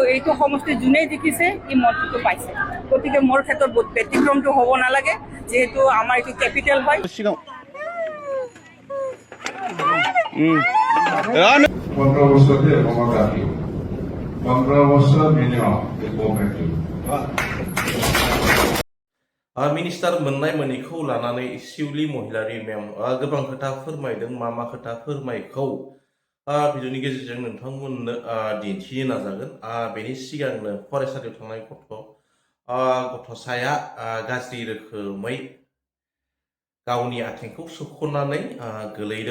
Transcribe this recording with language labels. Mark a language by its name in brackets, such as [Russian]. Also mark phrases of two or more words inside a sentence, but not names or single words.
[Assamese] এইটো সমষ্টি যোনেই দেখিছে ই মন্ত্ৰীটো পাইছে। গতিকে মোৰ ক্ষেত্ৰত ব্যতিক্ৰমটো হ'ব নালাগে, যিহেতু আমাৰ এইটো কেপিটেল হয়। 15 বছরতে ক্ষমতা কি 15 বছর [English] minimum government [Bodo] मिनिस्टार मोननाय मोनैखौ लानानै सिउलि महिलारि मेम गोबां खोथा फोरमायदों। मा खोथा फोरमायखौ भिडिअनि गेजेरजों नोंथांमोननो दिन्थिनो नाजागोन। बेनि सिगांनो फरायसालियाव थांनाय गथ'साया गाज्रि रोखोमै गावनि आथिंखौ सोख'नानै गोलैदों।